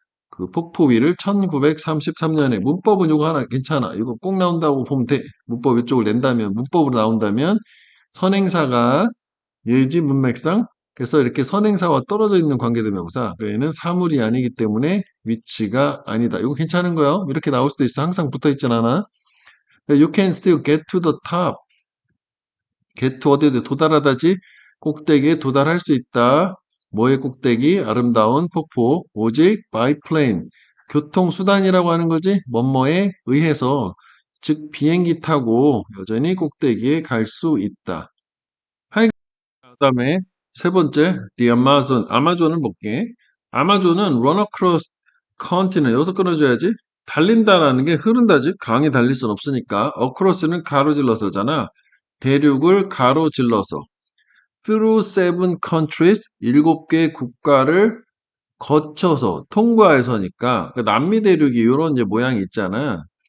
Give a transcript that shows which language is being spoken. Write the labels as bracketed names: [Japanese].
[Korean] 그 폭포 위를 1933년에 문법은 이거 하나 괜찮아. 이거 꼭 나온다고 보면 돼. 문법 이쪽을 낸다면 문법으로 나온다면 선행사가 예지 문맥상 그래서 이렇게 선행사와 떨어져 있는 관계대명사 얘는 사물이 아니기 때문에 위치가 아니다. 이거 괜찮은 거요. 이렇게 나올 수도 있어. 항상 붙어 있진 않아. [English] You can still get to the top. get to [Korean] 어디에 도달하다지 꼭대기에 도달할 수 있다. 뭐의 꼭대기? 아름다운 폭포. 오직 [English] by plane. [Korean] 교통수단이라고 하는 거지. 뭐뭐에 의해서 즉 비행기 타고 여전히 꼭대기에 갈 수 있다. 그다음에 세 번째, [English] the Amazon. [Korean] 아마존을 볼게. 아마존은 [English] run across continent. [Korean] 여기서 끊어줘야지. 달린다라는 게 흐른다지. 강이 달릴 순 없으니까. across는 가로질러서잖아. 대륙을 가로질러서. [English] through 7 countries. [Korean] 7개 국가를 거쳐서 통과해서니까 그 남미 대륙이 이런 이제 모양이 있잖아.